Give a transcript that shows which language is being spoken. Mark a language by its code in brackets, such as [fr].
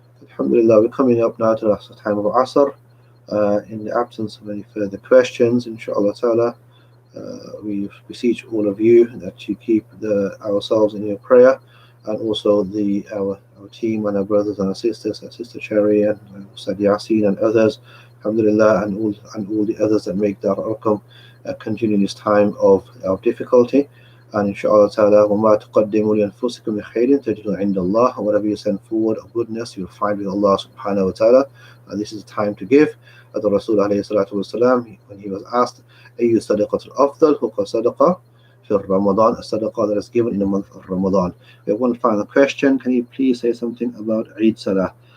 [en] Alhamdulillah, we're coming up now to the time of Asr. In the absence of any further questions, inshallah ta'ala, we beseech all of you that you keep ourselves in your prayer, and also our team and our brothers and our sisters, Sister Cherry and Ustad Yasin and others, alhamdulillah, and all the others that make Darul Arqam continue this time of difficulty. And inshallah ta'ala, [ar] وَمَا تُقَدِّمُوا لِأَنفُسِكُمْ مِنْ خَيْرٍ تَجِدُوهُ عِنْدَ اللَّهِ. [en] Whatever you send forward of goodness, you'll find with Allah subhanahu wa ta'ala. And this is the time to give. As the Rasul alayhi salatu wasalam, when he was asked, [ar] أَيُّ صَدَقَةُ الْأَفْضَلُ فَقَالَ صَدَقَةٌ في [en] Ramadan, a sadaqah that is given in the month of Ramadan. We have one final question. Can you please say something about Eid Salah?